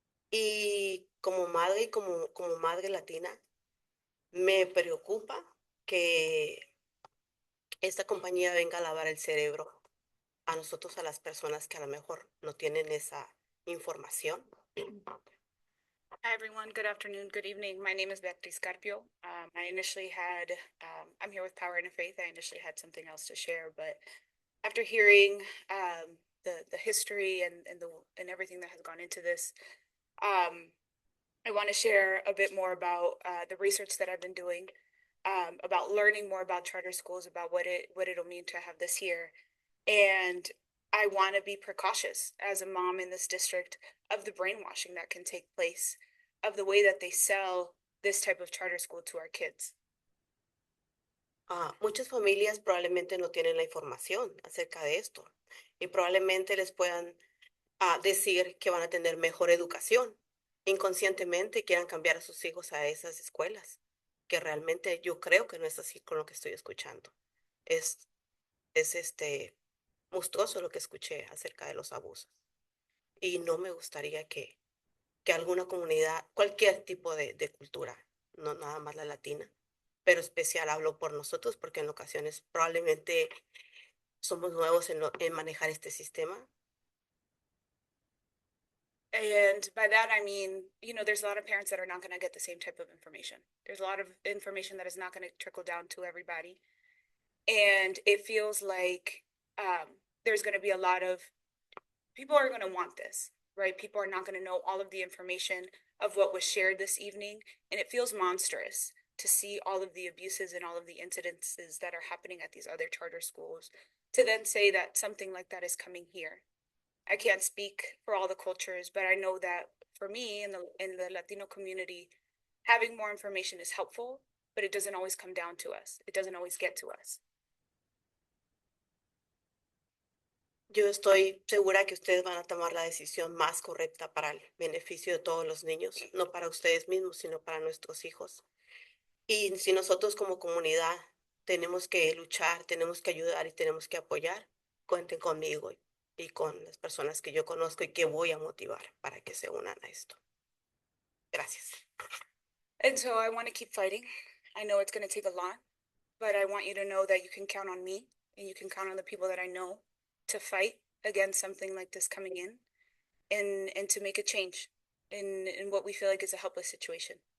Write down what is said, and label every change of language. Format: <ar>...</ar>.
<es>Y como madre y como madre latina, me preocupa que esta compañía venga a lavar el cerebro a nosotros, a las personas que a lo mejor no tienen esa información.</es> <en>Hi, everyone. Good afternoon. Good evening. My name is Beatriz Carpio. I initially had, I'm here with Power Interfaith. I initially had something else to share, but after hearing the history and everything that has gone into this, I want to share a bit more about the research that I've been doing, about learning more about charter schools, about what it'll mean to have this here. And I want to be precautious as a mom in this district of the brainwashing that can take place, of the way that they sell this type of charter school to our kids.</en> <es>Muchas familias probablemente no tienen la información acerca de esto y probablemente les puedan decir que van a tener mejor educación. Inconscientemente quieran cambiar a sus hijos a esas escuelas, que realmente yo creo que no es así con lo que estoy escuchando. Es monstruoso lo que escuché acerca de los abusos. Y no me gustaría que alguna comunidad, cualquier tipo de cultura, no nada más la latina, pero especial, hablo por nosotros porque en ocasiones probablemente somos nuevos en manejar este sistema.</es> <en>And by that, I mean, there's a lot of parents that are not going to get the same type of information. There's a lot of information that is not going to trickle down to everybody. And it feels like there's going to be a lot of people are going to want this, right? People are not going to know all of the information of what was shared this evening. And it feels monstrous to see all of the abuses and all of the incidences that are happening at these other charter schools, to then say that something like that is coming here. I can't speak for all the cultures, but I know that for me in the Latino community, having more information is helpful, but it doesn't always come down to us. It doesn't always get to us.</en> <es>Yo estoy segura que ustedes van a tomar la decisión más correcta para el beneficio de todos los niños, no para ustedes mismos, sino para nuestros hijos. Y si nosotros como comunidad tenemos que luchar, tenemos que ayudar y tenemos que apoyar, cuenten conmigo y con las personas que yo conozco y que voy a motivar para que se unan a esto. Gracias.</es> <en>And so I want to keep fighting. I know it's going to take a lot, but I want you to know that you can count on me and you can count on the people that I know to fight against something like this coming in and to make a change in what we feel like is a helpless situation.</en>